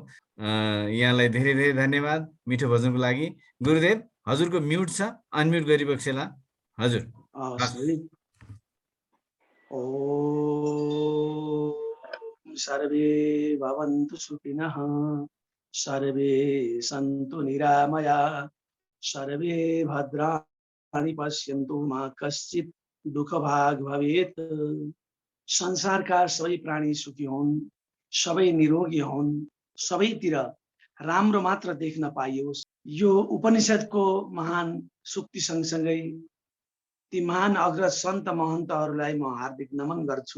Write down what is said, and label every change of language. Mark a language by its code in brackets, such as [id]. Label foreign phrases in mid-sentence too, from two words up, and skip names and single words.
[ne] यहाँलाई धेरै धेरै धन्यवाद मिठो भजनको लागि। गुरुदेव हजुरको म्युट छ, अनम्युट गरिबक्सेला हजुर। [sa] सर्वे भवन्तु सुखिनः, सर्वे सन्तु निरामया, सर्वे भद्राणि पश्यन्तु मा कश्चित् दुःखभाग् भवेत्। [ne] संसारका सबै प्राणी सुखी हुन्, सबै निरोगी हुन्, सबैतिर राम्रो मात्र देख्न पाइयोस्। यो उपनिषदको महान सुक्ति सँगसँगै ती महान अग्रज सन्त महन्तहरूलाई म हार्दिक नमन गर्छु।